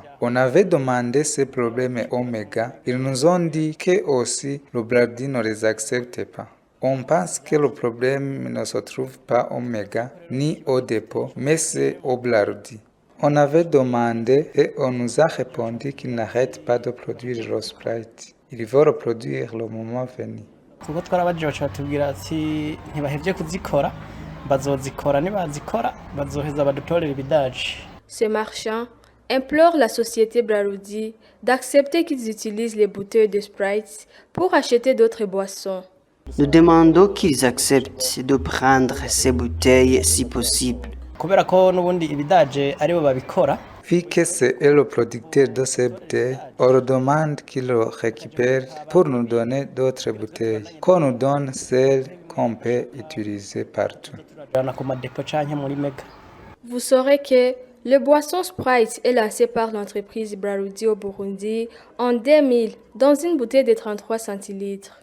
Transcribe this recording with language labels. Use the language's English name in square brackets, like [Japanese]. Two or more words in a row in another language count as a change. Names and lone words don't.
[French] On avait demandé ces problèmes Omega. Ils nous ont dit que aussi le Brady ne les accepte pas. On pense que le problème ne se trouve pas au Méga ni au dépôt, mais c'est au Blardi. On avait demandé et on nous a répondu qu'ils n'arrêtent pas de produire le Sprite. Il va reproduire le moment venu. [Rundi] kuko twarabajije baca batubwira ati ntibahevye kuzikora bazozikora nibazikora bazoheza badutorera ibidaji. [French] Ce marchand implore la société Brarudi d'accepter qu'ils utilisent les bouteilles de Sprite pour acheter d'autres boissons. Nous demandons qu'ils acceptent de prendre ces bouteilles si possible. [Rundi] Kubera ko n'ubundi ibidaje aribo babikora. [French] Vu que c'est le producteur de ces bouteilles, on leur demande qu'il le récupère pour nous donner d'autres bouteilles, qu'on nous donne celles qu'on peut utiliser partout. Vous saurez que le boisson Sprite est lancé par l'entreprise Brarudi au Burundi en 2000 dans une bouteille de 33 centilitres.